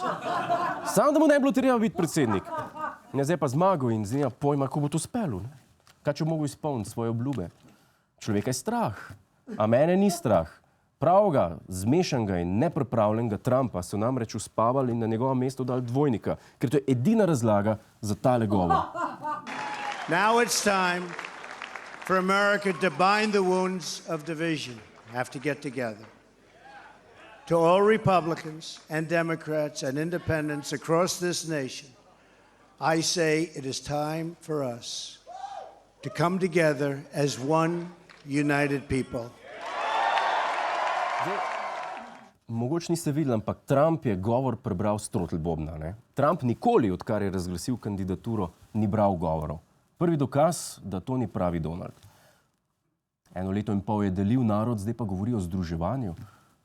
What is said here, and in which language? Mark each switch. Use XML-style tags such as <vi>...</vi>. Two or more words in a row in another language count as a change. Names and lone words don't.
<sl>Sam, da mu ne bilo treba biti predsednik. Zdaj pa zmagal in zdaj pojma, kako bo to spelu. Kaj če bo mogel izpolniti svoje obljube? Človeka je strah, a mene ni strah. Prav ga, zmešanega in nepripravljenega Trumpa so namreč uspavali in na njegovo mesto dali dvojnika, ker to je edina razlaga za tale govor.</sl> <en>Now it's time for America to bind the wounds of division. Have to get together. To all Republicans and Democrats and independents across this nation, I say it is time for us to come together as one united people.</en> <sl>Mogoče niste videli, ampak Trump je govor prebral s trotlbobna. Trump nikoli, odkar je razglasil kandidaturo, ni bral govorov. Prvi dokaz, da to ni pravi Donald. 1 leto in pol je delil narod, zdaj pa govori o združevanju.</sl>